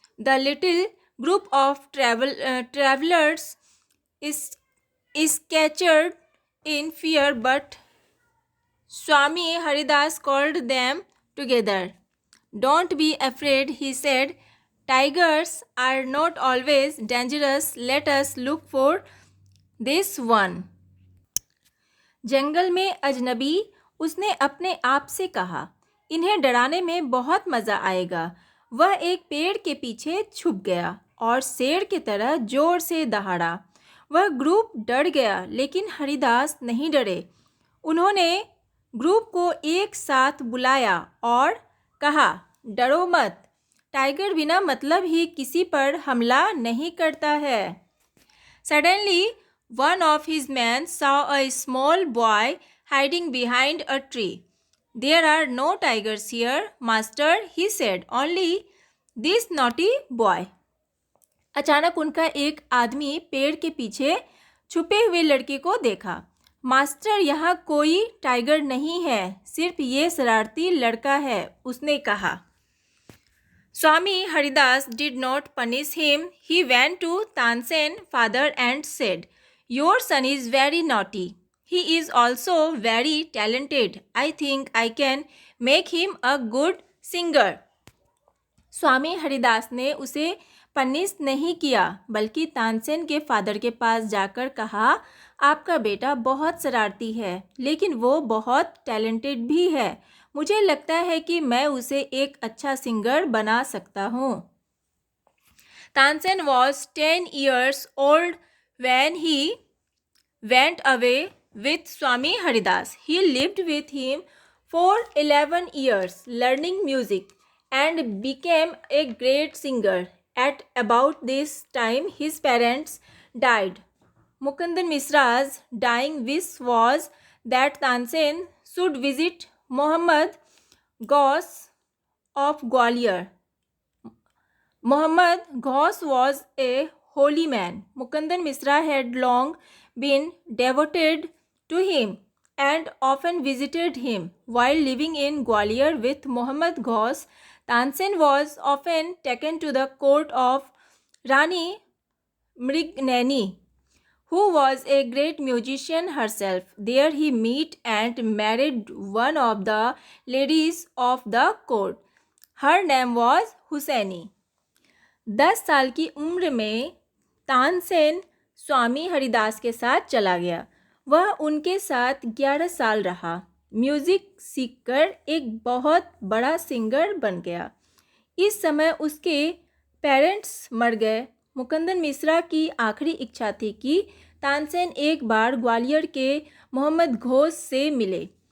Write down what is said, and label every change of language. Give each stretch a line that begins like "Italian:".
English: The little group of travelers is captured in fear, but Swami Haridas called them together. Don't be afraid, he said. Tigers are not always dangerous. Let us look for this one.
Hindi: जंगल में अजनबी उसने अपने आप से कहा, इन्हें डराने में बहुत मज़ा आएगा। वह एक पेड़ के पीछे छुप गया और शेर की तरह जोर से दहाड़ा। वह ग्रुप डर गया लेकिन हरिदास नहीं डरे। उन्होंने ग्रुप को एक साथ बुलाया और कहा, डरो मत, टाइगर बिना मतलब ही किसी पर हमला नहीं करता है।
English: Suddenly, one of his men saw a small boy hiding behind a tree. There are no tigers here, master, he said. Only this naughty boy.
Hindi: अचानक उनका एक आदमी पेड़ के पीछे छुपे हुए लड़के को देखा। मास्टर, यहाँ कोई टाइगर नहीं है, सिर्फ ये शरारती लड़का है, उसने कहा।
English: Swami Haridas did not punish him. He went to Tansen's father and said, your son is very naughty. He is also very talented. I think I can make him a good singer.
Hindi: स्वामी हरिदास ने उसे punish नहीं किया बल्कि तानसेन के father के पास जाकर कहा, आपका बेटा बहुत शरारती है लेकिन वो बहुत टैलेंटेड भी है। मुझे लगता है कि मैं उसे एक अच्छा सिंगर बना सकता हूँ।
English: Tansen was 10 years old when he went away with Swami Haridas. He lived with him for 11 years, learning music, and became a great singer. At about this time, his parents died. Mukundan Mishra's dying wish was that Tansen should visit Muhammad Ghaus of Gwalior. Muhammad Ghaus was a holy man. Mukundan Mishra had long been devoted to him. and often visited him. While living in Gwalior with Muhammad Ghaus, Tansen was often taken to the court of Rani Mrignani, who was a great musician herself. There he met and married one of the ladies of the court. Her name was Hussaini.
Hindi: 10 साल की उम्र में तानसेन स्वामी हरिदास के साथ चला गया। वह उनके साथ 11 साल रहा। म्यूज़िक सीखकर एक बहुत बड़ा सिंगर बन गया। इस समय उसके पेरेंट्स मर गए। मुकुंदन मिश्रा की आखिरी इच्छा थी कि तानसेन एक बार ग्वालियर के मोहम्मद घोष से मिले।